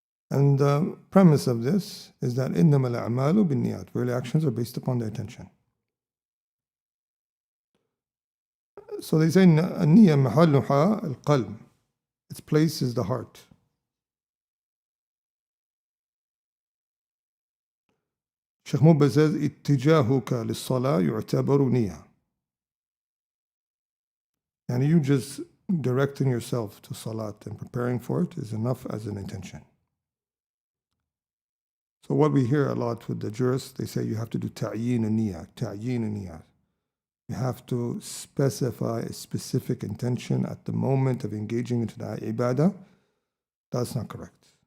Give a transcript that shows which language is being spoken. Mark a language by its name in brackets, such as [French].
[English] And the premise of this is that [Arabic] إِنَّمَا الْأَعْمَالُ بِالنِّيَّاتِ, [English] really actions are based upon the intention. So they say [Arabic] النية محلها القلب, [English] its place is the heart. Sheikh Mubba says [Arabic] اتجاهك للصلاة يعتبر نية. [English] And you just directing yourself to salat and preparing for it is enough as an intention. So what we hear a lot with the jurists, they say you have to do ta'yin niyah. You have to specify a specific intention at the moment of engaging into the ibadah. That's not correct.